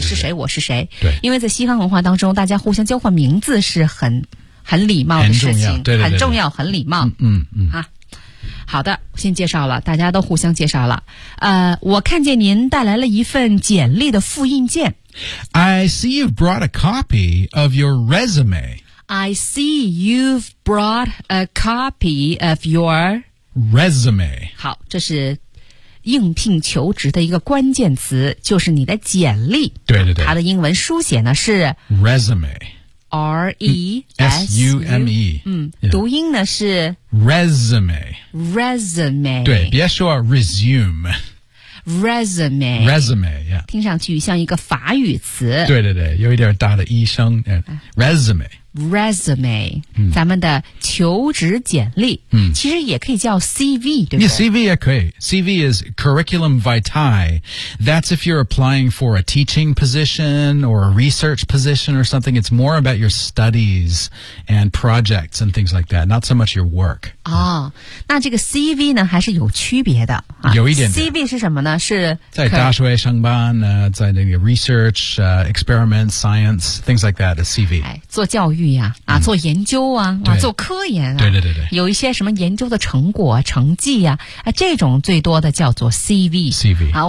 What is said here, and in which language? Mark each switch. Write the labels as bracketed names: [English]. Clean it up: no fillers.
[Chinese] 你是谁，我是谁。对，因为在西方文化当中，大家互相交换名字是很礼貌的事情，很重要，对对对，很重要，很礼貌。好的，先介绍了，大家都互相介绍了。我看见您带来了一份简历的复印件。 [English] I see you've brought a copy of your resume. I see you've brought a copy of your resume. [Chinese] 好，这是应聘求职的一个关键词，就是你的简历。对对对，它的英文书写呢是 [English] resume， [Chinese] resume。 读音呢是 [English] resume， resume。 [Chinese] 对，别说 resume， [English] resume， resume， [Chinese] 听上去像一个法语词。对对对，有一点大的医生 resume。 resume， 咱们的求职简历，其实也可以叫 CV， 对不对？ [English] CV 也可以， CV is curriculum vitae， that's if you're applying for a teaching position or a research position or something， it's more about your studies and projects and things like that， not so much your work。 [Chinese] 那这个 CV 呢还是有区别的，有一 点 CV 是什么呢？是在大学上班，在那个 [English] research experiment science things like that， CV [Chinese] 做教育做研究做科研对对对对，有一些什么研究的成果成绩这种最多的叫做 CV。